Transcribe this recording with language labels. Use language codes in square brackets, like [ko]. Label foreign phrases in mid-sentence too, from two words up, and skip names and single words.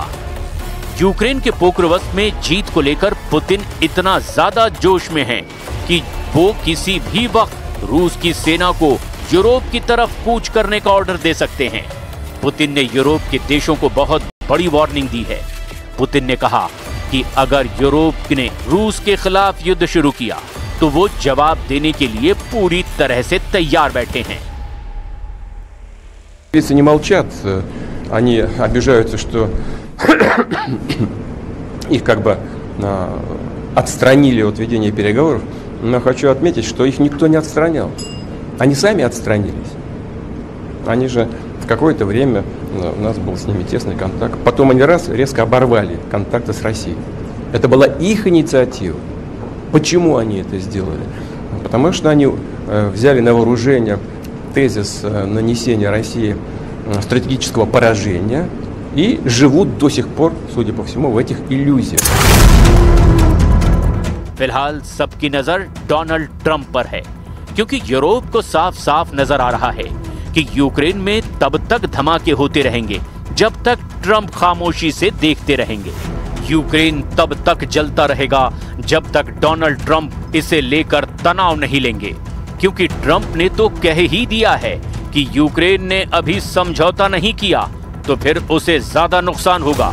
[hi] यूक्रेन के पोक्रोवस्क में जीत को लेकर पुतिन इतना ज्यादा जोश में है कि वो किसी भी वक्त रूस की सेना को यूरोप की तरफ कूच करने का ऑर्डर दे सकते हैं। पुतिन ने यूरोप के देशों को बहुत बड़ी वार्निंग दी है। पुतिन ने कहा कि अगर यूरोप ने रूस के खिलाफ युद्ध शुरू किया तो वो जवाब देने के लिए पूरी तरह से तैयार बैठे हैं। [ru] Если не молчат, они обижаются, что их как бы отстранили от ведения переговоров. Но хочу отметить, что их никто не отстранял. Они сами отстранились. Они же в какое-то время у нас был с ними тесный контакт. Потом они резко оборвали контакты с Россией. Это была их инициатива. Почему они это сделали? Потому что они взяли на вооружение тезис нанесения России стратегического поражения и живут до сих пор, судя по всему, в этих иллюзиях. [hi] फिलहाल सबकी नजर डोनाल्ड ट्रंप पर है, क्योंकि यूरोप को साफ साफ नजर आ रहा है कि यूक्रेन में तब तक धमाके होते रहेंगे जब तक ट्रंप खामोशी से देखते रहेंगे। यूक्रेन तब तक जलता रहेगा जब तक डोनाल्ड ट्रंप इसे लेकर तनाव नहीं लेंगे, क्योंकि ट्रंप ने तो कह ही दिया है कि यूक्रेन ने अभी समझौता नहीं किया तो फिर उसे ज्यादा नुकसान होगा।